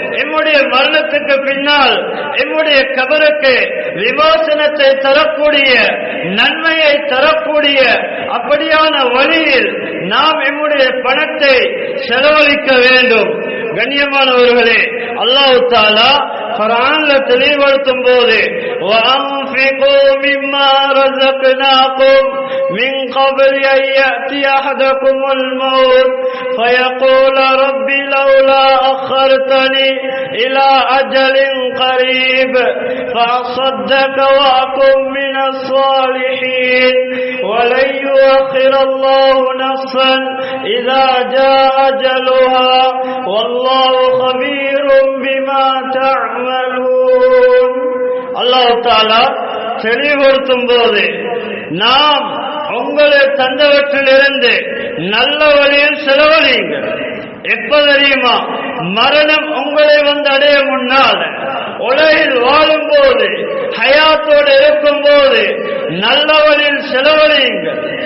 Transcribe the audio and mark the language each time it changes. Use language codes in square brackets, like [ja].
[ta] எம்முடைய மரணத்துக்கு பின்னால் எம்முடைய கபருக்கு விமோசனத்தை தரக்கூடிய நன்மையை தரக்கூடிய அப்படியான வழியில் நாம் எம்முடைய பணத்தை செலவழிக்க வேண்டும். கண்ணியமானவர்களே, அல்லாஹ் தஆலா குர்ஆன்ல தெளிவுபடுத்தும் போது [ar] வஅன்ஃபிகூ மிம்மா ரஸக்னாகும் من قبل أن يأتي أحدكم الموت فيقول رب لولا أخرتني إلى أجل قريب فأصدق وأكن من الصالحين ولن يؤخر الله نفسا إذا جاء أجلها والله خبير بما تعملون. [ta] அல்லாஹ் தஆலா தெளிவுபடுத்தும் போது நாம் உங்களை தந்தவற்றிலிருந்து நல்ல வழியில் செலவழியுங்கள். எப்ப தெரியுமா? மரணம் உங்களை வந்து அடைய முன்னால், உலகில் வாழும் போது, ஹயாத்தோடு இருக்கும் போது நல்ல வழியில் செலவழியுங்கள்.